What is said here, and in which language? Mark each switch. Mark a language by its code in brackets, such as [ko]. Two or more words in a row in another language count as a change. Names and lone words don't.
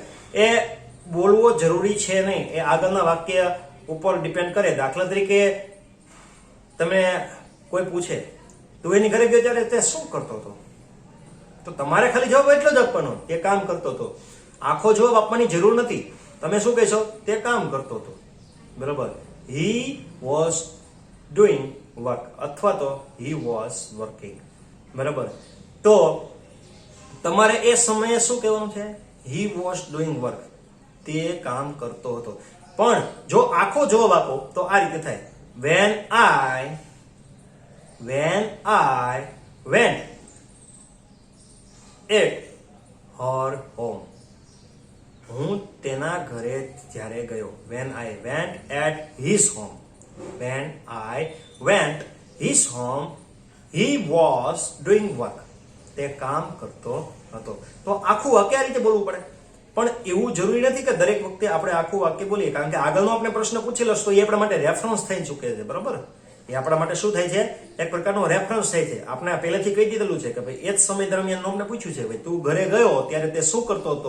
[gu] એ બોલવો જરૂરી છે નહીં, એ આગળના વાક્ય ઉપર ડિપેન્ડ કરે. દાખલા તરીકે તમે કોઈ પૂછે તું એની ઘરે ગયો ત્યારે તે શું કરતો હતો, તો તમારે ખાલી જવાબ એટલો જ આપવાનો, તે કામ કરતો હતો. આખો જવાબ આપવાની જરૂર નથી. તમે શું કહેશો? તે કામ કરતો હતો, બરાબર. [en] he was doing work [gu] અથવા તો [en] he was working, [gu] બરાબર. તો તમારે એ સમયે શું કહેવાનું છે? [en] he was doing work, [gu] તે કામ કરતો હતો. પણ જો આખો જવાબ આપો તો આ રીતે થાય, [en] when I when I went at her home. [gu] હું તેના ઘરે જ્યારે ગયો. [en] When I went at his home. When I went his home, he was doing work. [gu] તે કામ કરતો હતો. તો આખું વાક્ય આ રીતે બોલવું પડે. પણ એવું જરૂરી નથી કે દરેક વખતે આપણે આખું વાક્ય બોલીએ, કારણ કે આગળનો આપણે પ્રશ્ન પૂછેલો તો એ આપણા માટે રેફરન્સ થઈ ચૂકે છે. બરોબર, એ આપણા માટે શું થાય છે? એક પ્રકારનો રેફરન્સ થાય છે. આપણે પહેલેથી કહી દીધેલું છે કે ભાઈ એ જ સમય દરમિયાન અમને પૂછ્યું છે ભાઈ તું ઘરે ગયો ત્યારે તે શું કરતો હતો.